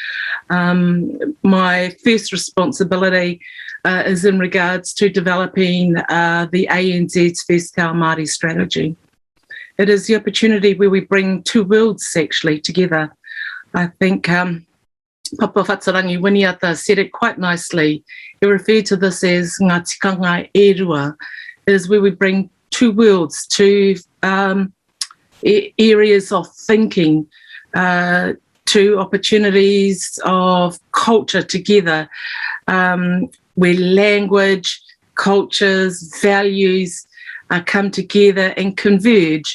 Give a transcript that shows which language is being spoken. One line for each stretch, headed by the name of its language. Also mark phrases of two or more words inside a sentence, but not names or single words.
English: My first responsibility is in regards to developing the ANZ's first Te Ao Māori Strategy. It is the opportunity where we bring two worlds actually together. I think Papa Whatarangi Winiata said it quite nicely.
Māori: He referred to this as ngā tikanga e rua,
English: is where we bring two worlds, two areas of thinking, two opportunities of culture together, where language, cultures, values come together and converge.